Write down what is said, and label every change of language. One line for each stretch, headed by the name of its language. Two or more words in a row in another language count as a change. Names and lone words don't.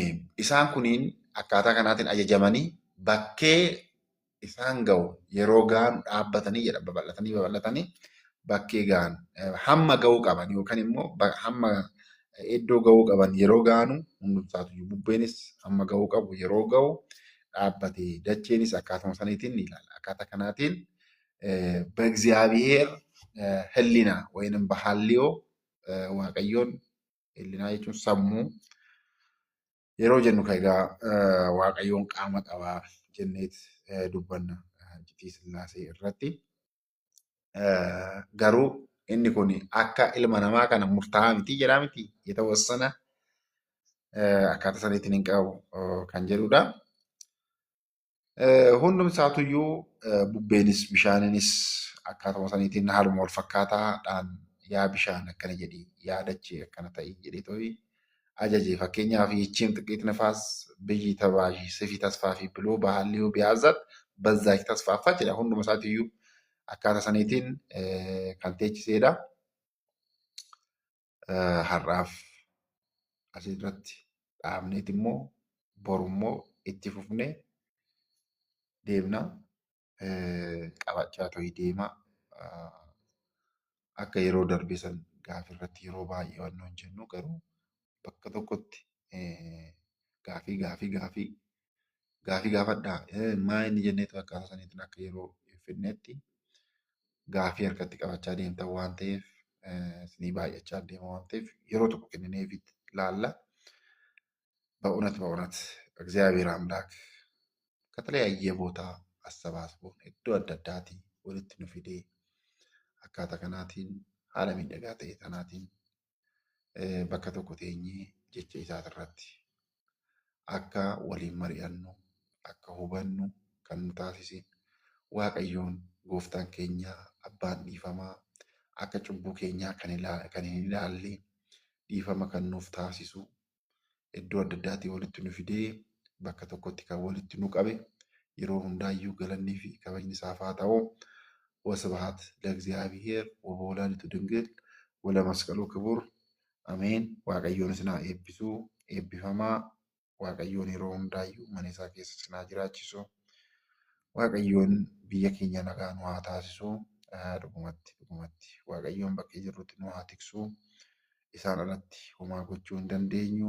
Oromo: Isaan kuniin akkaataa kanaatiin ajajamanii bakkee isaan ga'u yeroo ga'an dhaabbatanii jedha babal'atanii babal'atanii bakkee ga'an hamma ga'uu qaban yookaan immoo hamma iddoo ga'uu qaban yeroo ga'anu hundumsaatu bubbeenis hamma ga'uu qabu yeroo ga'u dhaabbatee dacheenis akkaatuma saniitiin ni ilaala. Akkaataa kanaatiin
Amharic: በእግዚአብሔር ህሊና ወይንም በሐልዮ
Oromo: waaqayyoon ህሊና jechuun sammuu yeroo jennu egaa waaqayyoon qaama qabaa jenneet dubbanna Iccitii Sillaasee irratti. Garuu inni kun akka ilma namaa kana murtaa'aa miti jedhaa miti የተወሰነ akkaataa saniitiin hin qabu kan jedhudha. Hundumsaatuyyuu bubbeenis bishaaninis akkaatuma saniitiin haaluma wal fakkaataadhaan yaa bishaan akkana jedhi yaa dachee akkana ta'ii jedhee ta'ii ajaje.
Amharic: Fakkeenyaaf ይህችም ጥቂት ነፋስ ብይ ተባዢ ስፊ ተስፋፊ ብሎ በሐልዮ ቢያዛት በዛች ተስፋፋች jedha.
Oromo: Hunduma isaatiiyyuu akkaataa saniitiin kan teechisedha. Har'aaf asirratti dhaabneet immoo borummoo itti fufnee deemna. Qabachaa ta'ii deema. Akka yeroo darbe san gaafii irratti yeroo baay'ee waan nuun jennu garuu bakka tokkotti gaafii gaafadhaa. Maa inni jenneetu akkaataa saniitiin akka yeroo finnetti gaafii harkatti qabachaa deemtan waan ta'eef isinii baay'achaa deema waan ta'eef yeroo tokko kennineefit laalla.
Amharic: በእውነት እግዚአብሔር አምላክ ከተለያየ ቦታ አሰባስቦን
Oromo: iddoo adda addaatii walitti nu fidee akkaataa kanaatiin haala miidhagaa ta'e kanaatiin bakka tokko teenyee jecha isaati irratti akka waliin mari'annu akka hubannu kan nu taasise Waaqayyoon gooftaan keenya abbaan dhiifamaa akka cubbuu keenyaa kan hin ilaalle dhiifama kan nuuf taasisu iddoo adda addaatii walitti nu fidee bakka tokkotti kan walitti nu qabe yeroo hundaayyuu galannii fi kabajni isaaf haa ta'u.
Geez: ወስብሐት ለእግዚአብሔር ወበወላዲቱ ድንግል ወለመስቀሉ ክቡር አሜን።
Oromo: waaqayyoon isin haa eebbisu eebbifamaa. Waaqayyoon yeroo hundaayyuu mana isaa keessa isin haa jiraachisu. Waaqayyoon biyya keenya nagaa nu haa taasisu. Dhugumatti waaqayyoon bakkee jirrutti nu haa tiksu. Isaan alatti homaa gochuu hin dandeenyu.